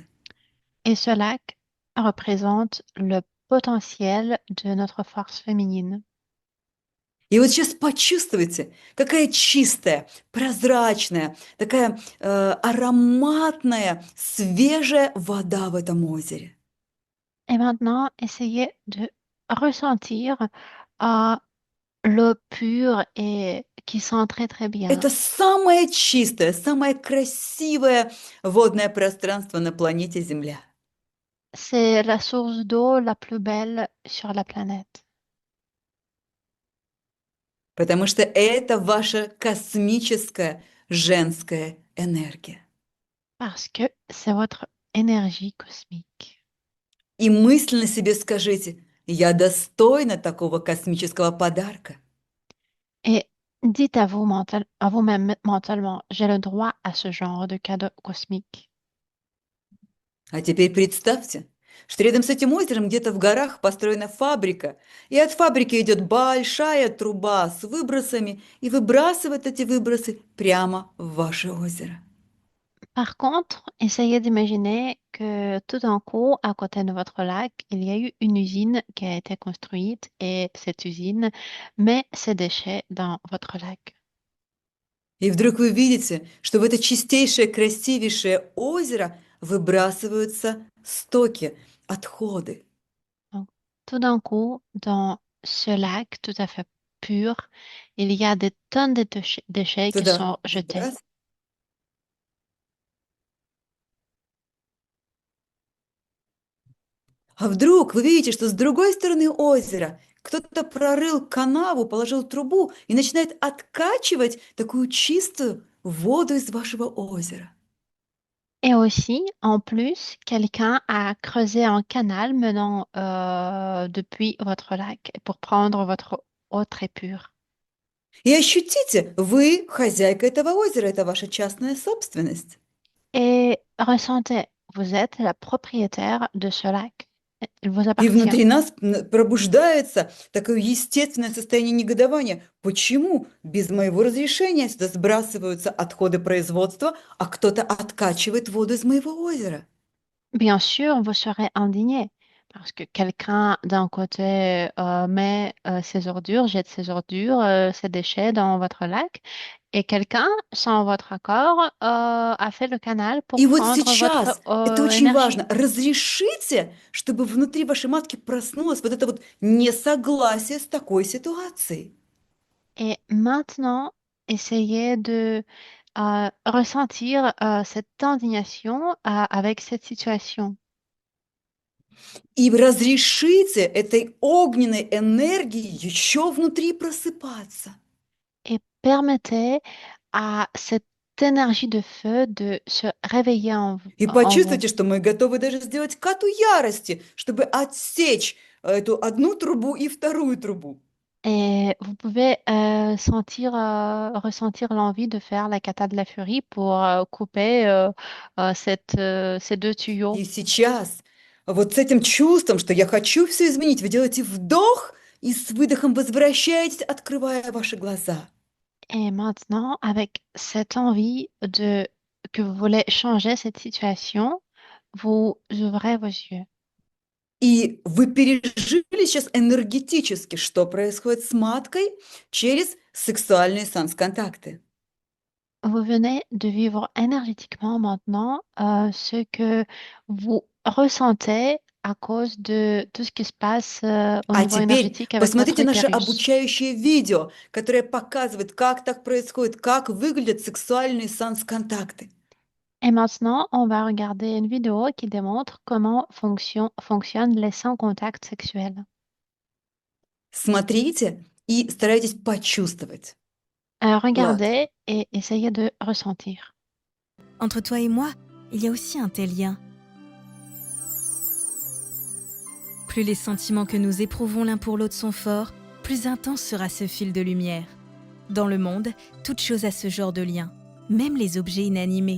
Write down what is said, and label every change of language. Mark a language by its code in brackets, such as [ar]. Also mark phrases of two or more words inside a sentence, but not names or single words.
[fr] Et ce lac représente le potentiel de notre force féminine. [ru] И вот сейчас почувствуйте, какая чистая, прозрачная, такая ароматная, свежая вода в этом озере. [fr] Et maintenant, essayez de ressentir euh, l'eau pure et qui sent très très bien. [ru] Это самое чистое, самое красивое водное пространство на планете Земля. [fr] C'est la source d'eau la plus belle sur la planète [ru] Потому что это ваша космическая женская энергия. [fr] parce que c'est votre énergie cosmique. [ru] И мысленно себе скажите, я достойна такого космического подарка. [fr] Et dites à vous à vous-même mentalement, j'ai le droit à ce genre de cadeau cosmique. [ru] А теперь представьте, что рядом с этим озером где-то в горах построена фабрика, и от фабрики идет большая труба с выбросами и выбрасывает эти выбросы прямо в ваше озеро. [fr] Par contre, essayez d'imaginer que tout d'un coup, à côté de votre lac, il y a eu une usine qui a été construite et cette usine met ses déchets dans votre lac. [ru] И вдруг вы видите, что в это чистейшее, красивейшее озеро выбрасываются стоки, отходы. [fr] Donc, tout d'un coup, dans ce lac tout à fait pur, il y a des tonnes de déchets qui [ru] Туда [fr] sont jetés. [ru] сбрасывают. А вдруг вы видите, что с другой стороны озера кто-то прорыл канаву, положил трубу и начинает откачивать такую чистую воду из вашего озера. [fr] Et aussi, en plus, quelqu'un a creusé un canal menant depuis votre lac pour prendre votre eau très pure. [ru] И ощутите, вы хозяйка этого озера, это ваша частная собственность. [fr] Et ressentez, vous êtes la propriétaire de ce lac. Il vous [ru] И [fr] appartient. [ru] внутри нас пробуждается такое естественное состояние негодования. Почему без моего разрешения сюда сбрасываются отходы производства, а кто-то откачивает воду из моего озера? [fr] Bien sûr, vous serez indigné parce que quelqu'un d'un côté met ses ordures, jette ses déchets dans votre lac, et quelqu'un, sans votre accord, a fait le canal pour [ru] И вот [fr] prendre votre [ru] сейчас, это очень [fr] énergie. [ru] важно, разрешите, чтобы внутри вашей матки проснулось вот это вот несогласие с такой ситуацией. [fr] Et maintenant, essayez de ressentir cette indignation avec cette situation. [ru] И разрешите этой огненной энергии еще внутри просыпаться. [fr] Et permettez à cette énergie de feu de se réveiller [ru] И [fr] en vous. [ru] почувствуйте, что мы готовы даже сделать кату ярости, чтобы отсечь эту одну трубу и вторую трубу. [fr] Et vous pouvez ressentir l'envie de faire la cata de la furie pour couper ces deux tuyaux. [ru] И сейчас вот с этим чувством, что я хочу все изменить, вы делаете вдох и с выдохом возвращаетесь, открывая ваши глаза. [fr] Et maintenant, avec cette envie que vous voulez changer cette situation, vous ouvrez vos yeux. [ru] И вы пережили сейчас энергетически, что происходит с маткой через сексуальные санс-контакты. [fr] Vous venez de vivre énergétiquement maintenant ce que vous ressentez à cause de tout ce qui se passe au [ru] А [fr] niveau [ru] теперь [fr] énergétique avec votre [ru] посмотрите наше [fr] utérus. [ru] обучающее видео, которое показывает, как так происходит, как выглядят сексуальные санс-контакты. [fr] Et maintenant, on va regarder une vidéo qui démontre comment fonctionnent les sans-contact sexuels. [ru] Смотрите и старайтесь почувствовать. Влад, [fr] Regardez et essayez de ressentir. Entre toi et moi, il y a aussi un tel lien. Plus les sentiments que nous éprouvons l'un pour l'autre sont forts, plus intense sera ce fil de lumière. Dans le monde, toute chose a ce genre de lien, même les objets inanimés.